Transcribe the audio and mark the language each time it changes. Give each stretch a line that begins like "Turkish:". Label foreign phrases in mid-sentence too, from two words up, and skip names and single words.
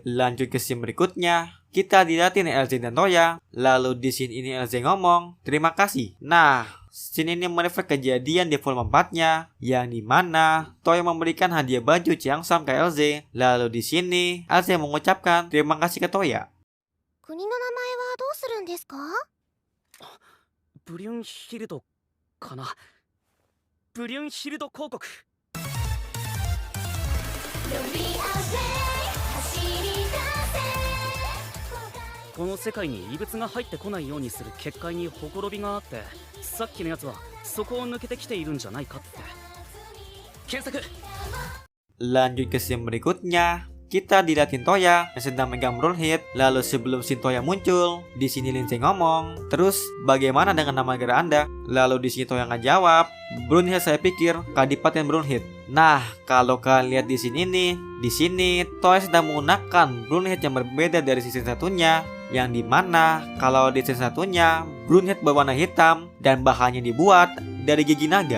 Indonesian: Lanjut ke scene berikutnya, kita dilihatin Elze dan Toya. Lalu di scene ini Elze ngomong, terima kasih. Nah, scene ini merefer kejadian di volume 4-nya yang dimana Toya memberikan hadiah baju Cheongsam ke Elze. Lalu di sini Elze mengucapkan terima kasih ke Toya.
Japanese: 国の名前はどうするんですか？ブリュンヒルドかな。ブリュンヒルド公国。この世界に異物が入ってこないようにする結界にほころびがあって、さっきのやつはそこを抜けてきているんじゃないかって。検索。
Indonesian: Lanjut ke scene berikutnya, kita dilihatin Toya yang sedang megang Brunhild. Lalu sebelum scene Toya muncul, di sini Lindsay ngomong, terus bagaimana dengan nama negara Anda? Lalu di sini Toya ngejawab, Brunhild saya pikir Kadipaten Brunhild. Nah, kalau kalian lihat di sini Toya sedang menggunakan Brunhild yang berbeda dari sisi satunya yang dimana kalau di scene satunya broomhead berwarna hitam dan bahannya dibuat dari gigi naga.